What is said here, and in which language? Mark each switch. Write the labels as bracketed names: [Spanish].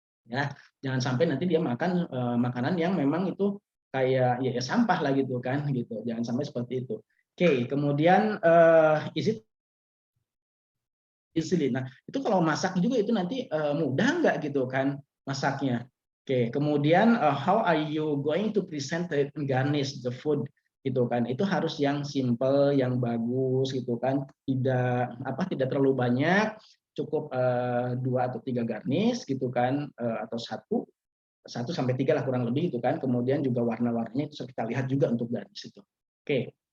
[Indonesian] Ya, jangan sampai nanti dia makan makanan yang memang itu kayak ya sampah lah gitu kan gitu. Jangan sampai seperti itu. [English] Oke, [Indonesian] kemudian [English] is it easily. [Indonesian] Nah, itu kalau masak juga itu nanti mudah nggak gitu kan masaknya. Oke, kemudian [English] how are you going to present and garnish the food [Indonesian] gitu kan. Itu harus yang simple, yang bagus gitu kan. Tidak terlalu banyak, cukup 2 atau 3 garnish gitu kan atau 1 sampai 3 lah kurang lebih gitu kan. Kemudian juga warna-warnanya itu kita lihat juga untuk garnish itu. Oke.